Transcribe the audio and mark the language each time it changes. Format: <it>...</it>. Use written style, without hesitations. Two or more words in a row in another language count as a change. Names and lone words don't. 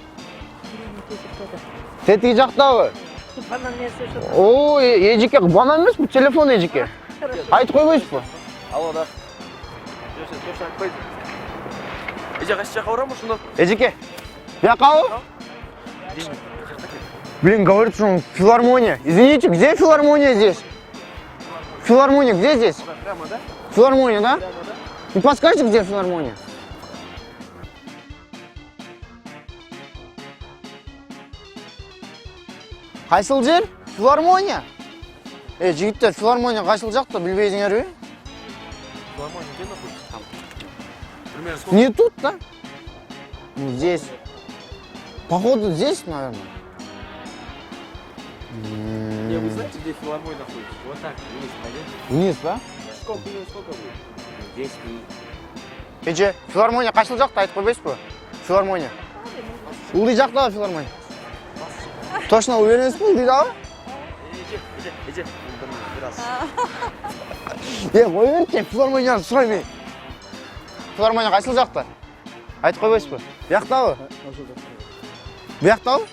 <ky>Тетиги жактабы? Банан менен сүйлөшүп атасың. Ой, эжеке, банан эмес, бул телефон эжеке. Айтып койбойсузбу? Алло, да. Жок, сен точно айтпайсың. Кайсы жака барамын ошондо? Эжеке, бияқабы?</ky> <ru>Блин, говорит, что он филармония. Извините, где филармония здесь? Филармония где здесь? Прямо, да? Филармония, да? Прямо, да? Не подскажете, где филармония?</ru> <ky>Кайсыл жер? Филармония? Жигиттер, филармония кайсыл жакта билбейсиңерби?</ky> <ru>Филармония где находится? Там. Примерно сколько? Не тут, да? Здесь. Походу здесь, наверное. Не, вы знаете, где филармония находится? Вот так, вниз пойдете. Вниз, да? Сколько будет? 10 минут.</ru> <ky>Филармония кайсыл жакта айтып койбойсузбу? Филармония. Улы жакта филармония. Точно уверенсизби? Улы жакта?</ky> <ru>Иди. Раз.</ru> <ky>Кой берчи, филармонияны сурайм. Филармония кайсыл жакта? Айтып койбойсузбу? Бияктабы? Бияктабы?</ky>